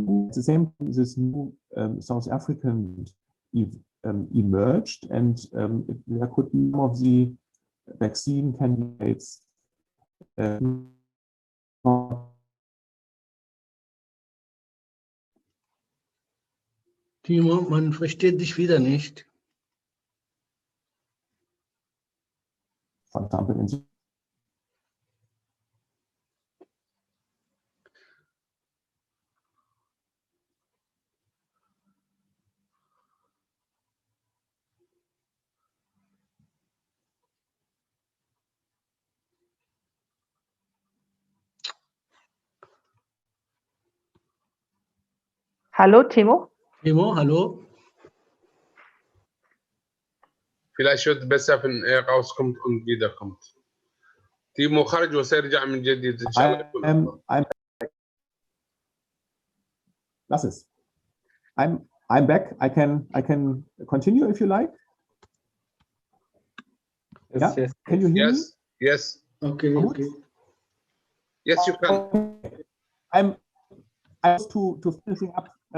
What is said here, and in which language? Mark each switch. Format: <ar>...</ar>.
<en>At the same time, this new South African emerged, and there could be some of the vaccine candidates</en> <de>Timo, man versteht dich wieder nicht.</de> <en>for example, in</en> <de>Hallo, Timo? Timo, hallo? vielleicht wird besser, wenn er rauskommt und wiederkommt.</de> <ar>تيمو خرج وسيرجع من جديد ان شاء الله.</ar> <de>Lass es.</de> <en>I'm back. I can continue if you like. Yes, Yeah? yes. Can you hear me? Yes. Okay, okay. Yes, you can. I'm to finishing up.</en>